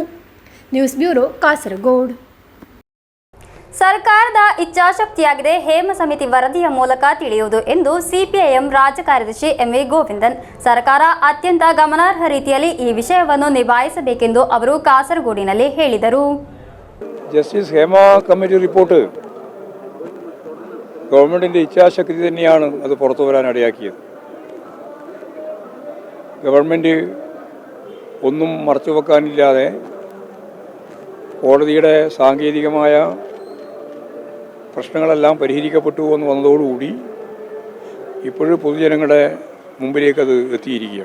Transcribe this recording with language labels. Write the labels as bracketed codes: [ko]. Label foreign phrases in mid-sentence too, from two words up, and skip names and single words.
[kn] ನ್ಯೂಸ್ ಬ್ಯೂರೋ, ಕಾಸರಗೋಡು. ಸರ್ಕಾರದ ಇಚ್ಛಾಶಕ್ತಿಯಾಗಿದೆ ಹೇಮ ಸಮಿತಿ ವರದಿಯ ಮೂಲಕ ತಿಳಿಯುವುದು ಎಂದು ಸಿಪಿಐಎಂ ರಾಜ್ಯ ಕಾರ್ಯದರ್ಶಿ ಎಂವಿ ಗೋವಿಂದನ್. ಸರ್ಕಾರ ಅತ್ಯಂತ ಗಮನಾರ್ಹ ರೀತಿಯಲ್ಲಿ ಈ ವಿಷಯವನ್ನು ನಿಭಾಯಿಸಬೇಕೆಂದು ಅವರು ಕಾಸರಗೋಡಿನಲ್ಲಿ ಹೇಳಿದರು. [ml] ജസ്റ്റിസ് ഹേമ കമ്മിറ്റി റിപ്പോർട്ട് ഗവൺമെൻറ്റിൻ്റെ ഇച്ഛാശക്തി തന്നെയാണ് അത് പുറത്തു വരാനിടയാക്കിയത്. ഗവൺമെൻറ് ഒന്നും മറച്ചു വെക്കാനില്ലാതെ കോടതിയുടെ സാങ്കേതികമായ പ്രശ്നങ്ങളെല്ലാം പരിഹരിക്കപ്പെട്ടു എന്ന് വന്നതോടുകൂടി ഇപ്പോഴും പൊതുജനങ്ങളുടെ മുമ്പിലേക്കത് എത്തിയിരിക്കുകയാണ്.